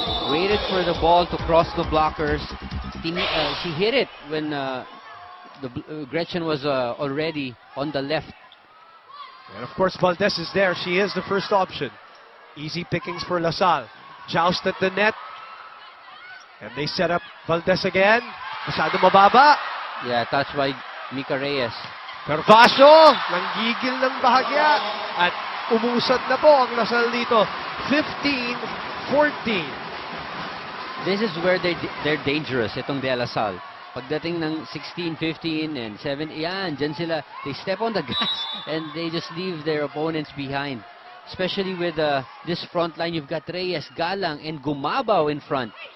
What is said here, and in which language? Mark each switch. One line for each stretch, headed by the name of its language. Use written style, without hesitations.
English: Waited for the ball to cross the blockers. She hit it when Gretchen was already on the left. And of course Valdez is there. She is the first option. Easy pickings for Salle. Joust at the net. And they set up Valdez again.
Filipino: Masyado mababa.
English: Yeah, touched by Mika Reyes.
Filipino: Herbacio, nanggigil ng bahagya. At umusad na po ang Salle dito.
English: 15-14. This is where they're dangerous, itong De La Salle.
Filipino: Pagdating ng 16, 15, and 7, yan, dyan sila.
English: They step on the gas and they just leave their opponents behind. Especially with this front line, you've got Reyes, Galang, and Gumabaw in front.